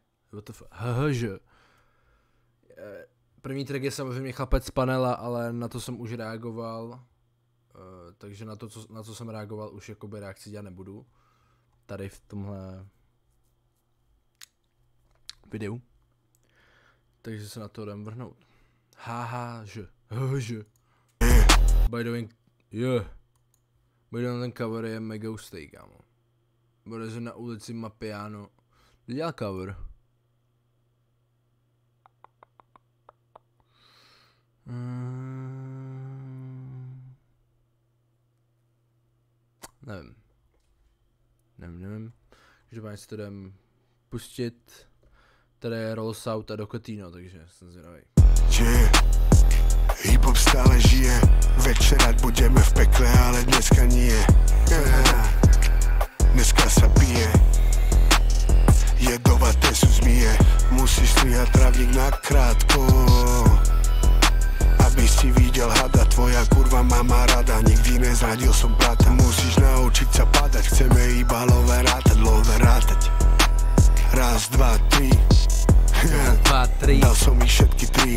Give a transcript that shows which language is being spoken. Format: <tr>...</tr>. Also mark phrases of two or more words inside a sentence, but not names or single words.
<cs>První track je samozřejmě Chlapec z Panela, ale na to jsem už reagoval, takže na co jsem reagoval už jakoby reakci dělat nebudu. Tady v tomhle videu. Takže se na to jdem vrhnout. HHŽ.</cs> <en>By the way,</en> <cs>ten cover je mega hustý, kámo. Bude se na ulici Mapiano. Kdo dělal cover? Nevím. Každopádně si to jdem pustit. Tady je Rolls Out a Dokotino, takže jsem zvědavý.</cs> <sk>Hip-hop stále žije, večerať budeme v pekle, ale dneska nie. Dneska sa pije, jedovaté sú zmije, musíš strihať trávnik nakrátko, aby si videl hada, tvoja kurva má ma rada, nikdy nezradil som brata, musíš naučiť sa padať, chceme iba love rátať, raz, dva, tri, dal som ich všetky tri.</sk>